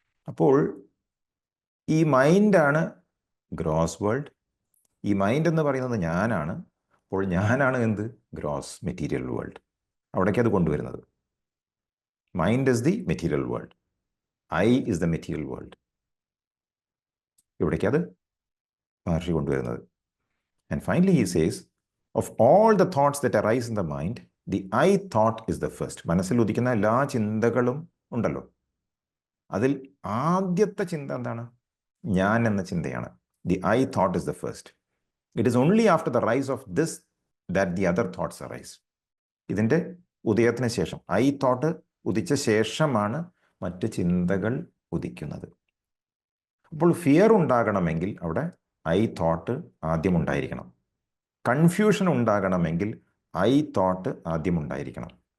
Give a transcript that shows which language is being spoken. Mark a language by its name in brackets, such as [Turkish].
[Malayalam] അപ്പോൾ ഈ മൈൻഡാണ് gross world. ഈ മൈൻഡ് എന്ന് പറയുന്നത് ഞാനാണ്. അപ്പോൾ ഞാനാണ് എന്ത്? Gross material world. അവിടേക്ക് അത് കൊണ്ടുവരുന്നത്. [English] Mind is the material world, I is the material world. [Malayalam] ഇവിടേക്ക് അത് മഹർഷി കൊണ്ടുവരുന്നത്. [English] And finally he says, of all the thoughts that arise in the mind, the I thought is the first. [Malayalam] മനസ്സിൽ ഉദിക്കുന്ന എല്ലാ ചിന്തകളും ഉണ്ടല്ലോ, അതിൽ ആദ്യത്തെ ചിന്ത എന്താണ്? ഞാൻ എന്ന ചിന്തയാണ്. [English] The I thought is the first. It is only after the rise of this that the other thoughts arise. [Malayalam] ഇതിൻ്റെ ഉദയത്തിന് ശേഷം, I thought ഉദിച്ച ശേഷമാണ് മറ്റ് ചിന്തകൾ ഉദിക്കുന്നത്. അപ്പോൾ ഫിയർ ഉണ്ടാകണമെങ്കിൽ അവിടെ I thought ആദ്യം ഉണ്ടായിരിക്കണം. കൺഫ്യൂഷൻ ഉണ്ടാകണമെങ്കിൽ ഐ തോട്ട് ആദ്യം ഉണ്ടായിരിക്കണം.